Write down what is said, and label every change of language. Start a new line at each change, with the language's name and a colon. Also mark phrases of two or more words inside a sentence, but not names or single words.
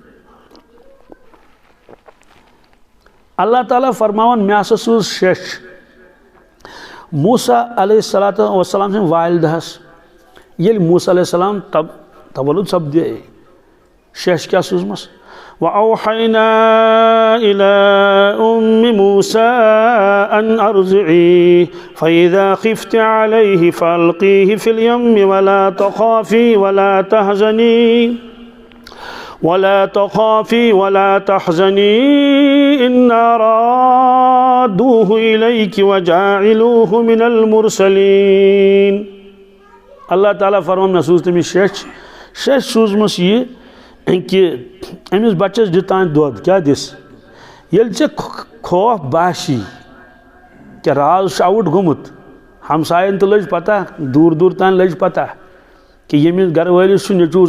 Kashmiri: اللہ تعالیٰ فرماوان مےٚ ہسا سوٗز شیٚچھ موسیٰ
Arabic: علیہ الصلوٰتُ وسلام
Kashmiri: سٕنٛدِ والدہس ییٚلہِ موسیٰ
Arabic: علیہ السلام
Kashmiri: تولُد سپدے شیٚچھ کیٛاہ سوٗزمَس
Arabic: وَأَوْحَيْنَا إِلَىٰ أُمِّ مُوسَىٰ أَنْ أَرْضِعِيهِ فَإِذَا خِفْتِ عَلَيْهِ فَأَلْقِيهِ فِي الْيَمِّ وَلَا تَخَافِي وَلَا تَحْزَنِي إِنَّا رَادُّوهُ إِلَيْكِ وَجَاعِلُوهُ مِنَ الْمُرْسَلِينَ
Kashmiri: اللہ تعالیٰ فرمان مےٚ سوٗز تٔمِس شیٚچھ سوٗزمٕژ یہِ کہ أمِس بچس دِ تانۍ دۄد کیٛاہ دِس ییٚلہِ ژےٚ خوف باسی کیٛاہ راز چھُ آوُٹ گوٚمُت ہمساین تہِ لٔج پتہ دوٗر دوٗر تانۍ لٔج پتہ کہ ییٚمِس گرٕ وٲلِس چھُ نیٚچوٗ